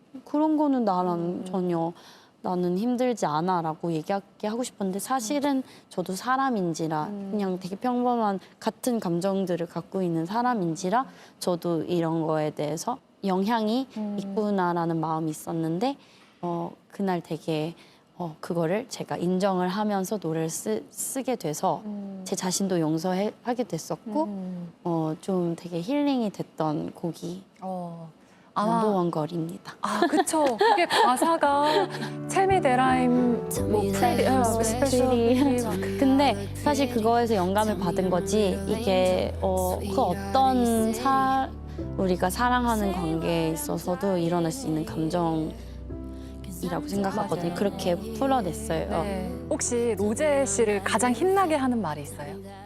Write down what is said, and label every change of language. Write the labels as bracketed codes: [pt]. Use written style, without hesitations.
[ko] 그런 거는 나랑 전혀 나는 힘들지 않아 라고 얘기하게 하고 싶었는데 사실은 저도 사람인지라 그냥 되게 평범한 같은 감정들을 갖고 있는 사람인지라 저도 이런 거에 대해서 영향이 있구나라는 마음이 있었는데 그날 되게 그거를 제가 인정을 하면서 노래를 쓰게 돼서 제 자신도 용서하게 됐었고 좀 되게 힐링이 됐던 곡이 넘버원 걸입니다. 그쵸. 그게 가사가 [en] Tell me that I'm [ko] 뭐 [en] special. [ko] 근데 사실 그거에서 영감을 받은 거지 이게 그 어떤 우리가 사랑하는 관계에 있어서도 일어날 수 있는 감정이라고 생각하거든요. 맞아요. 그렇게 풀어냈어요. 네. 혹시 로제 씨를 가장 힘나게 하는 말이 있어요?